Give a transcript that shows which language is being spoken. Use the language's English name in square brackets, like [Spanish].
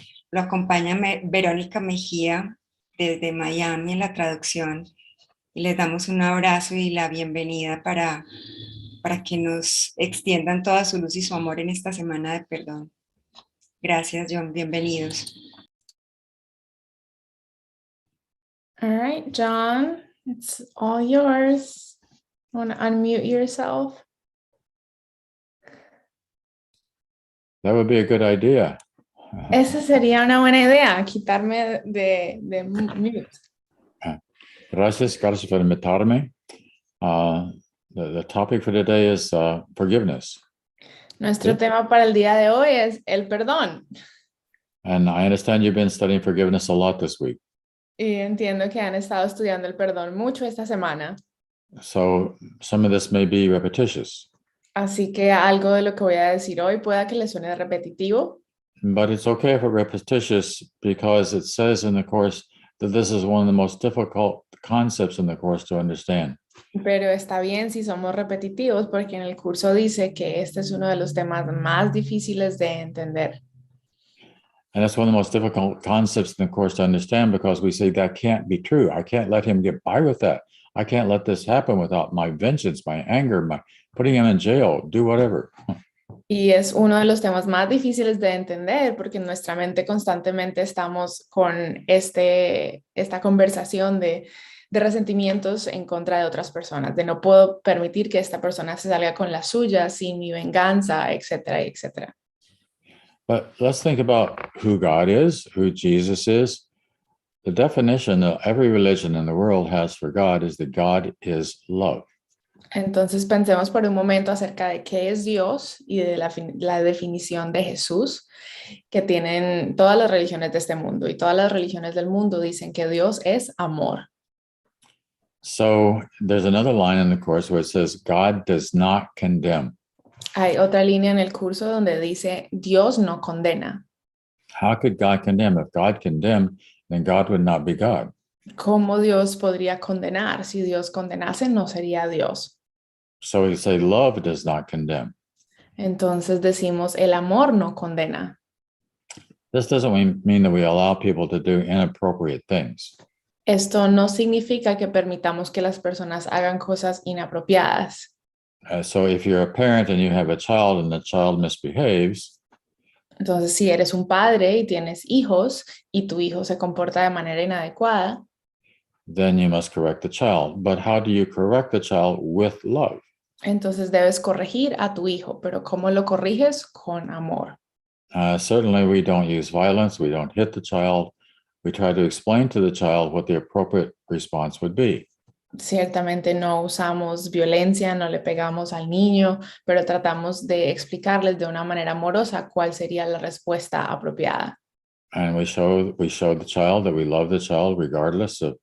[Spanish] Lo acompaña Verónica Mejía desde Miami en la traducción, y les damos un abrazo y la bienvenida para que nos extiendan toda su luz y su amor en esta Semana del Perdón. Gracias, Jon, bienvenidos. [English] All right, Jon, it's all yours. Want to unmute yourself? That would be a good idea. [Spanish] Esa sería una buena idea, quitarme de mute. Gracias por invitarme. [English] The topic for today is forgiveness. [Spanish] Nuestro tema para el día de hoy es el perdón. [English] And I understand you've been studying forgiveness a lot this week. [Spanish] Y entiendo que han estado estudiando el perdón mucho esta semana. [English] So some of this may be repetitious. [Spanish] Así que algo de lo que voy a decir hoy pueda que le suene repetitivo. [English] But it's okay if it's repetitious because it says in the course that this is one of the most difficult concepts in the course to understand. [Spanish] Pero está bien si somos repetitivos porque en el curso dice que este es uno de los temas más difíciles de entender. [English] And that's one of the most difficult concepts in the course to understand because we say that can't be true. I can't let him get by with that. I can't let this happen without my vengeance, my anger, my putting him in jail, do whatever. [Spanish] Y es uno de los temas más difíciles de entender porque en nuestra mente constantemente estamos con esta conversación de resentimientos en contra de otras personas, de no puedo permitir que esta persona se salga con la suya sin mi venganza, etcétera, etcétera. [English] But let's think about who God is, who Jesus is. The definition that every religion in the world has for God is that God is love. [Spanish] Entonces pensemos por un momento acerca de qué es Dios y de la definición de Jesús que tienen todas las religiones de este mundo. Y todas las religiones del mundo dicen que Dios es amor. [English] So there's another line in the course where it says, God does not condemn. [Spanish] Hay otra línea en el curso donde dice, Dios no condena. [English] How could God condemn? If God condemned, then God would not be God. [Spanish] ¿Cómo Dios podría condenar? Si Dios condenase, no sería Dios. [English] So we say love does not condemn. [Spanish] Entonces decimos, el amor no condena. [English] This doesn't mean that we allow people to do inappropriate things. [Spanish] Esto no significa que permitamos que las personas hagan cosas inapropiadas. [English] So if you're a parent and you have a child and the child misbehaves, [Spanish] entonces si eres un padre y tienes hijos y tu hijo se comporta de manera inadecuada, [English] then you must correct the child. But how do you correct the child with love? [Spanish] Entonces debes corregir a tu hijo, pero ¿cómo lo corriges? Con amor. [English] Certainly we don't use violence, we don't hit the child. We try to explain to the child what the appropriate response would be. [Spanish] Ciertamente no usamos violencia, no le pegamos al niño, pero tratamos de explicarles de una manera amorosa cuál sería la respuesta apropiada. [English] And we show the child that we love the child regardless.